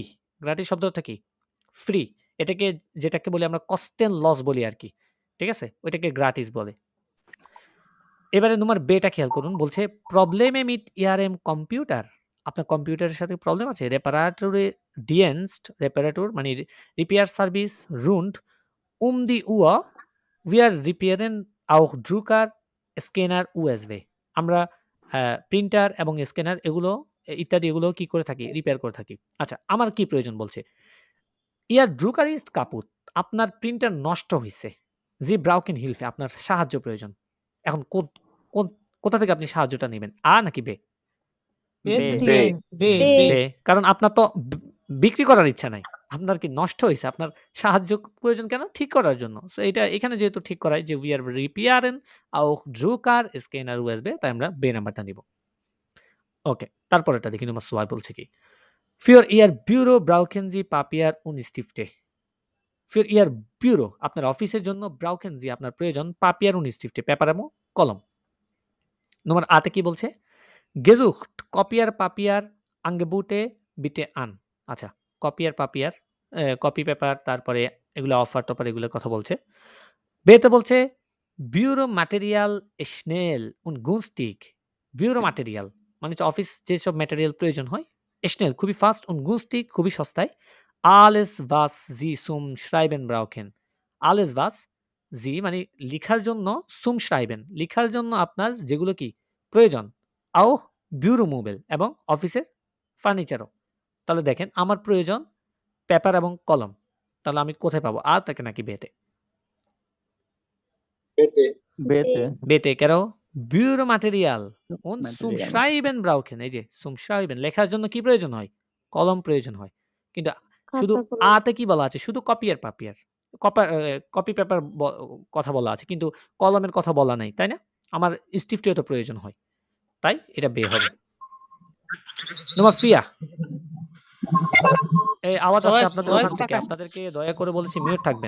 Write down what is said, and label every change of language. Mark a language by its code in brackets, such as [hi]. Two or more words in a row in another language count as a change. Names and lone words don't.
[bn] গ্রাটিস শব্দের অর্থ কি? ফ্রি। যেটাকে বলি আমরা কস্টেন লস বলি আর কি। ঠিক আছে? ওইটাকে গ্রাটিস বলে। এবারে নম্বর বেটা খেয়াল করুন। বলছে [de] Probleme mit Ihrem Computer. [bn] আপনার কম্পিউটারের সাথে প্রবলেম আছে। রেপারেটর মানে [en] repair service [de] rund die Uhr. Wir reparieren auch Drucker, Scanner, USB. [bn] আমরা প্রিন্টার এবং স্ক্যানার ইত্যাদি এগুলো কি করে থাকি? রিপেয়ার করে থাকি। আচ্ছা, আমার কি প্রয়োজন বলছে? [de] Ihr Drucker ist kaputt. [bn] আপনার প্রিন্টার নষ্ট হইছে। [de] Sie brauchen Hilfe. [bn] আপনার সাহায্য প্রয়োজন। এখন কোথা থেকে আপনি সাহায্যটা নেবেন? আ নাকি বে? বে। কারণ আপনার তো বিক্রি করার ইচ্ছা নাই। আপনার কি নষ্ট হইছে? আপনার সাহায্য প্রয়োজন কেন? ঠিক করার জন্য। সো এটা এখানে যেহেতু ঠিক করাই যে [en] we are [de] repairen auch Drucker, Scanner, [bn] USB, তাই আমরা বে নাম্বারটা নিব। ওকে, তারপরেরটা দেখি নম্বর 6 বলছে কি? [de] Für Ihr Büro brauchen Sie Papier und Stifte. Für Ihr Büro [bn] আপনার অফিসের জন্য [de] brauchen Sie [bn] আপনার প্রয়োজন [de] Papier und Stifte [bn] পেপার এবং কলম। নম্বর আ তে কি বলছে? [de] Gesucht Copier Papier Angebote bitte an. [bn] আচ্ছা, [de] Kopier Papier [bn] কপি পেপার, তারপরে এগুলো অফার-টফার এগুলোর কথা বলছে। বেতে বলছে [de] Büro Material schnell und günstig. Büro Material [bn] মানে হচ্ছে অফিস যেসব ম্যাটেরিয়াল প্রয়োজন হয়, schnell খুবই ফাস্ট [de] und günstig [bn] খুবই সস্তায়। [de] alles was Sie zum Schreiben brauchen. alles was Sie [bn] মানে লিখার জন্য [de] zum Schreiben [bn] লিখার জন্য আপনার যেগুলো কি প্রয়োজন। [de] auch Büro Möbel [bn] এবং অফিসের ফার্নিচারও। তাহলে দেখেন আমার প্রয়োজন পেপার এবং কলম। তাহলে আমি কোথায় পাবো? আ থেকে নাকি বেতে? বেতে কেন? [de] Büro Material und zum Schreiben brauchen. [bn] এই যে [de] zum Schreiben [bn] লেখার জন্য কি প্রয়োজন হয়? কলম প্রয়োজন হয়। কিন্তু শুধু আতে কি বলা আছে? শুধু কপিয়ার পাপিয়ার কপি পেপার কথা বলা আছে, কিন্তু কলমের কথা বলা নাই, তাই না? আমার স্টিফটিও তো প্রয়োজন হয়, তাই এটা বে হবে। [de] Nummer vier, [bn] এই আওয়াজ আসছে আপনাদের ওখান থেকে, আপনাদেরকে দয়া করে বলেছি মিউট থাকবেন।